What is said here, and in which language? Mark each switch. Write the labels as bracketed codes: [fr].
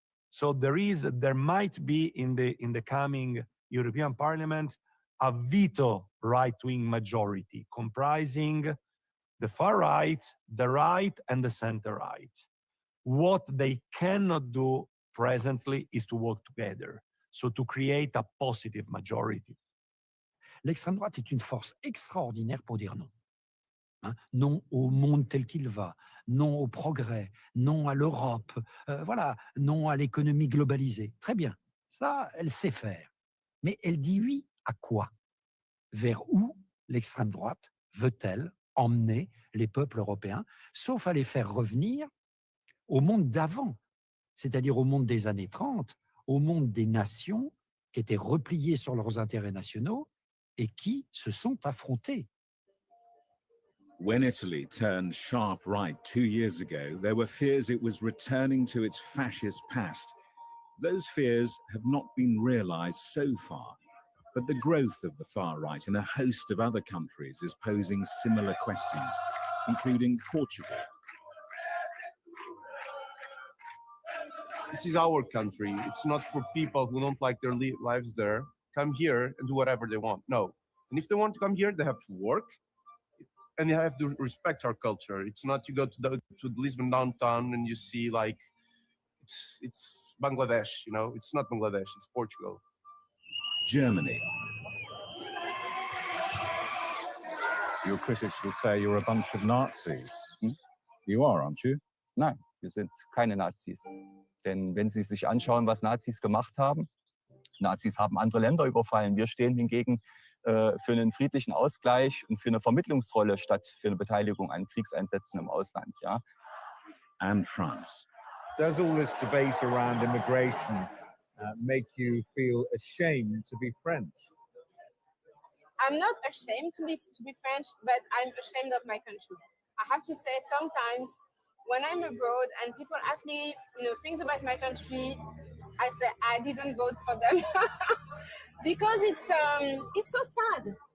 [en] So there might be in the coming European Parliament a veto right-wing majority comprising the far right, the right, and the center right. What they cannot do presently is to work together, so to create a positive majority. [fr] L'extrême droite est une force extraordinaire pour dire non. Non au monde tel qu'il va, non au progrès, non à l'Europe, voilà, non à l'économie globalisée. Très bien, ça, elle sait faire. Mais elle dit oui à quoi? Vers où l'extrême droite veut-elle emmener les peuples européens, sauf à les faire revenir au monde d'avant, c'est-à-dire au monde des années 30, au monde des nations qui étaient repliées sur leurs intérêts nationaux et qui se sont affrontées. [en] When Italy turned sharp right 2 years ago, there were fears it was returning to its fascist past. Those fears have not been realized so far, but the growth of the far right in a host of other countries is posing similar questions, including Portugal. This is our country. It's not for people who don't like their lives there. Come here and do whatever they want. No. And if they want to come here, they have to work. And they have to respect our culture. It's not you go to Lisbon downtown and you see like it's Bangladesh, you know. It's not Bangladesh, it's Portugal. Germany. Your critics will say you're a bunch of Nazis. You are, aren't you? [de] Nein, wir sind keine Nazis. Denn wenn Sie sich anschauen, was Nazis gemacht haben, Nazis haben andere Länder überfallen. Wir stehen hingegen für einen friedlichen Ausgleich und für eine Vermittlungsrolle statt für eine Beteiligung an Kriegseinsätzen im Ausland. Ja. [en] And France. Does all this debate around immigration make you feel ashamed to be French? I'm not ashamed to be French, but I'm ashamed of my country. I have to say sometimes when I'm abroad and people ask me, things about my country, I say I didn't vote for them because it's so sad.